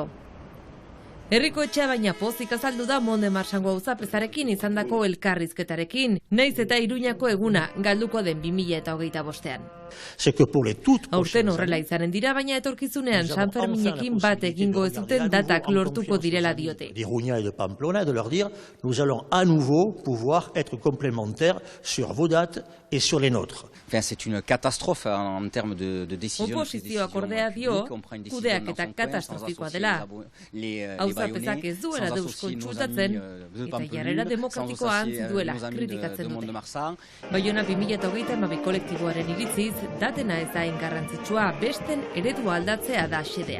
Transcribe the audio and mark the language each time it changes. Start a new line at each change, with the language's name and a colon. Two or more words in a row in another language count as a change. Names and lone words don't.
Basque: Herriko etxea baina pozik azaldu da Monde Marsango auzapezarekin izandako elkarrizketarekin, naiz eta Iruñako eguna galduko den 2025ean. Aurten horrela izanen dira, baina etorkizunean San Ferminekin bat egingo ez duten datak lortuko direla diote.
French: D'Iruña et de Pamplona, de leur dire, nous allons à nouveau pouvoir être complémentaires sur vos dates et sur les nôtres. C'est une catastrophe en termes de décision.
Basque: Oposizioak ordea dio, kudeak eta katastrofikoa dela. Auzapezak ez duela deusko txutatzen, eta jarrera demokratikoa antzi duela kritikatzen dute. Baiona 2022 kolektiboaren iritziz, datena ez da garrantzitsua, besten eredua aldatzea da xedea.